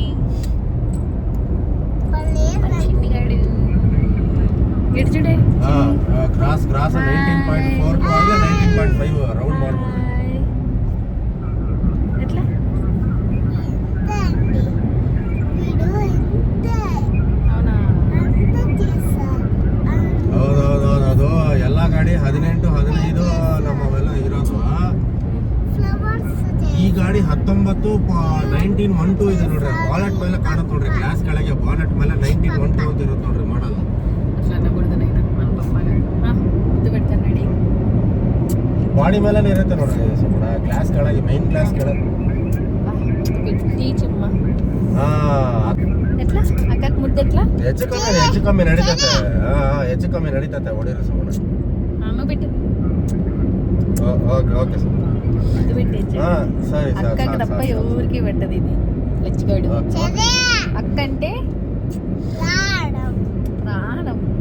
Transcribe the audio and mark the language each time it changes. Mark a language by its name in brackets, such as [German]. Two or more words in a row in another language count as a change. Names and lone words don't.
[Telugu] చిన్నిగాడు ఎడుచుడే [English] cross 19.4 19.5 round mark. [Telugu] ఎట్లా అవునా? [Kannada] ಹೌದೌದೌದು ಎಲ್ಲ ಗಾಡಿ 18 15 ನಮ್ಮವೆಲ್ಲ ಇರೋದು. ಈ ಗಾಡಿ 19 1912 ಇದೆ ನೋಡ್ರಿ. ಬಾನೆಟ್ ಮೇಲೆ ಕಾಣುತ್ತೆ ನೋಡ್ರಿ, ಗ್ಲಾಸ್ ಕೆಳಗೆ ಬಾನೆಟ್ ಮೇಲೆ 1912 ಅಂತ ಇರುತ್ತೆ ನೋಡ್ರಿ ಮಾಡಲ್ಲ. ಬಾಡಿ ಮೇಲೆ ಇರುತ್ತೆ ನೋಡ್ರಿ ಸುಮ್ಮನೆ ಗ್ಲಾಸ್ ಕೆಳಗೆ, [English] main glass [Kannada] ಕೆಳಗೆ. ಹೆಚ್ಚು ಕಮ್ಮಿ ನಡೀತತೆ ಹೊಡಿರಿ ಸುಮ್ಮನೆ. [Telugu] ఓకే సరే. అక్కకి తప్ప ఎవరికి పెట్టదు ఇది. లచ్చిగాడు అక్క అంటే ప్రాణం.